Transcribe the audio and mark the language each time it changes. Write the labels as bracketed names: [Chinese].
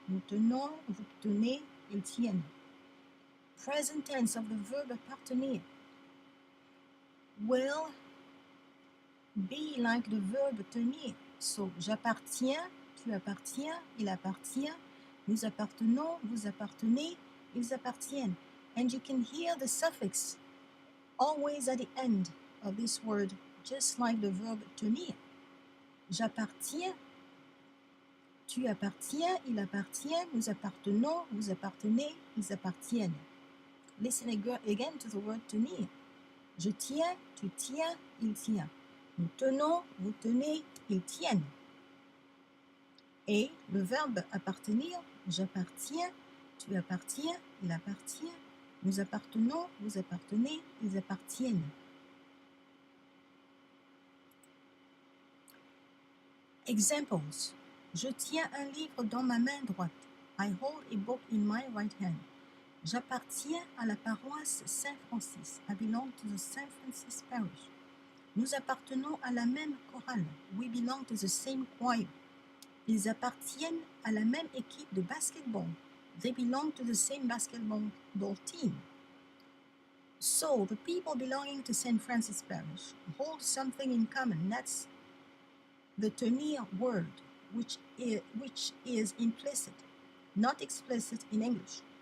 [French] Nous tenons, vous tenez, ils tiennent. [English] Present tense of the verb appartenir will be like the verb tenir. [French] So, j'appartiens, tu appartiens, il appartient, nous appartenons, vous appartenez, ils appartiennent. [English] And you can hear the suffix always at the end of this word, just like the verb tenir. [French] J'appartiens, tu appartiens, il appartient, nous appartenons, vous appartenez, ils appartiennent. [English] Listen again to the word tenir. [French] Je tiens, tu tiens, il tient. Nous tenons, vous tenez, ils tiennent. Et le verbe appartenir, j'appartiens, tu appartiens, il appartient, nous appartenons, vous appartenez, ils appartiennent. Examples. Je tiens un livre dans ma main droite. [English] I hold a book in my right hand. [French] J'appartiens à la paroisse Saint-Francis. [English] I belong to the Saint Francis parish. [French] Nous appartenons à la même chorale. [English] We belong to the same choir. [French] Ils appartiennent à la même équipe de basketball. [English] They belong to the same basketball team. So, the people belonging to St. Francis Parish hold something in common. That's the tenir word, which is implicit, not explicit in English.